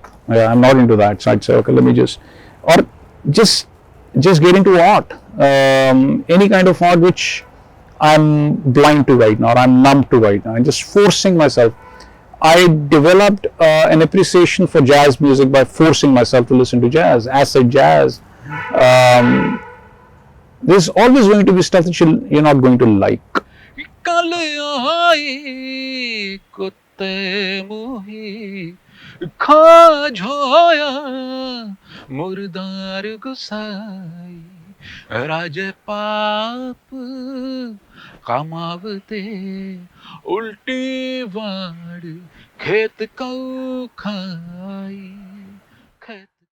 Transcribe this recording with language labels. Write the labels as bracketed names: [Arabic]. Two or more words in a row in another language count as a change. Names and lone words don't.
[English] I'm not into that, so I'd say, okay, let me just get into art, any kind of art which I'm blind to right now, or I'm numb to right now, and just forcing myself. I developed an appreciation for jazz music by forcing myself to listen to jazz, acid jazz. There's always going to be stuff that you're not going to like. [Punjabi] ਕਲ ਆਈ ਕੁੱਤੇ ਮੁਹੀ ਖਾ ਝੋਇਆ ਮੁਰਦਾਰ ਗੁਸਾਈ ਰਾਜੇ ਪਾਪ ਕਮਾਵਤੇ ਉਲਟੀ ਵਾੜ ਖੇਤ ਕਉ ਖਾਈ ਖੇਤ